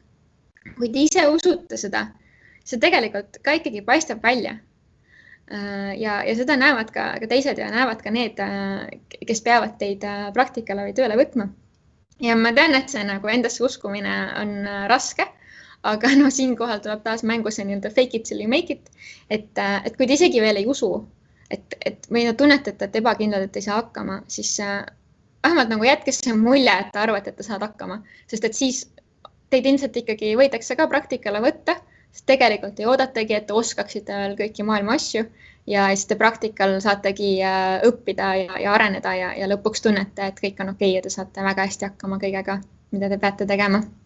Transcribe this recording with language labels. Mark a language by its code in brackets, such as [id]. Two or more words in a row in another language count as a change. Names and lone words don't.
[et] Kui te ise usute seda, see tegelikult ka ikkagi paistab välja. Ja seda näevad ka teised ja näevad ka need, kes peavad teid praktikale või tööle võtma. Ja ma tean, et see nagu endasse uskumine on raske, aga siinkohal tuleb taas mängu see nii-öelda [en] fake it till you make it, [et] et kui te isegi veel ei usu, või tunnetate, et ebakindlad, et ei saa hakkama, siis vähemalt nagu jätke see mulje, et te arvate, et te saad hakkama, sest et siis teid ilmselt ikkagi võidakse ka praktikale võtta, sest tegelikult ei oodatagi, et te oskaksite veel kõiki maailma asju ja siis te praktikal saategi õppida ja areneda ja lõpuks tunnete, et kõik on okei ja te saate väga hästi hakkama kõigega, mida te peate tegema.